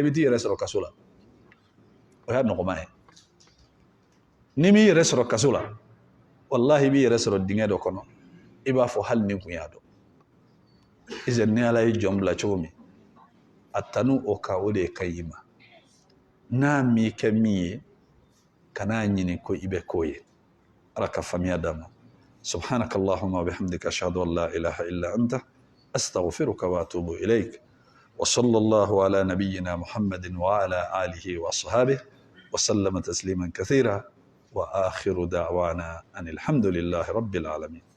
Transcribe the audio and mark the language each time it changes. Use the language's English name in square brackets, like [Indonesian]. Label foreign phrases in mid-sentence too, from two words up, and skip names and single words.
[Bambara] bɛ t'i yɛrɛ sɔrɔ kaso la o y'a nɔgɔma ye ni m'i yɛrɛ sɔrɔ kaso la wallahi i b'i yɛrɛ sɔrɔ dingɛ dɔ kɔnɔ i b'a fɔ hali ni kun y'a dɔn izɛ ni ala ye jɔn bila cogo min a tanu o kan o de ka ɲi ma n'a m'i kɛ min ye kan'a ɲini ko i bɛ k'o ye ala ka faamuya d'a ma [Arabic] سبحانك اللهم وبحمدك أشهد أن لا إله إلا أنت أستغفرك وأتوب إليك وصلى الله على نبينا محمد وعلى آله وأصحابه وسلم تسليما كثيرا وآخر دعوانا أن الحمد لله رب العالمين